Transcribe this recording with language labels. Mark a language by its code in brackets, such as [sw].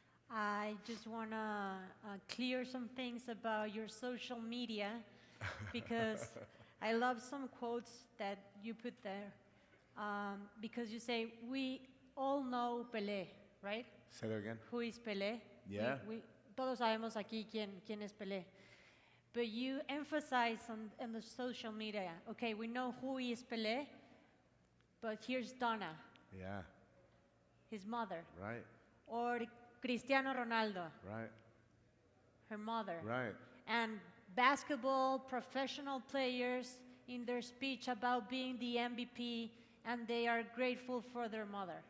[en] I just want to clear some things about your social media because I love some quotes that you put there. Because you say, we all know Pelé, right? Say that again? Who is Pelé? Yeah. [es] Todos sabemos aquí quién es Pelé. [en] But you emphasize on the social media, okay, we know who is Pelé, but here's Donna, Yeah, his mother. right, Or Cristiano Ronaldo, right, her mother. right. And basketball professional players in their speech about being the MVP, and they are grateful for their mother.